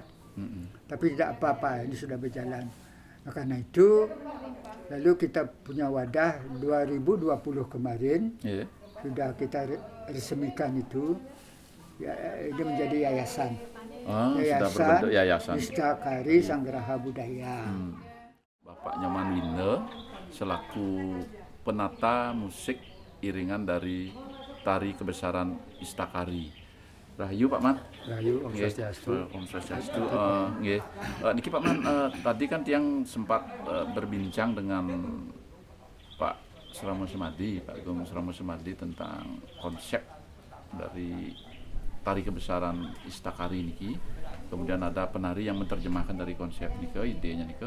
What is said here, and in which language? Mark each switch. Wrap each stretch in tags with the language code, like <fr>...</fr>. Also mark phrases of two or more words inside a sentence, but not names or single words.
<id>Tapi tidak apa-apa, ini sudah berjalan. Nah, karena itu lalu kita punya wadah 2020 kemarin, sudah kita resmikan itu, ini menjadi yayasan. Sudah berbentuk yayasan. Istakari Sanggraha Budaya. Bapak Nyoman Winle selaku penata musik iringan dari tari kebesaran Istakari. Rahayu Pak Man. Rahayu, Om Swastiastu. Om Swastiastu. Niki Pak Man, tadi kan tiang sempat berbincang dengan Pak Suramo Sumadi, Pak Agung Suramo Sumadi tentang konsep dari tari kebesaran Istakari niki. Kemudian ada penari yang menerjemahkan dari konsep niki, idenya niki.</id>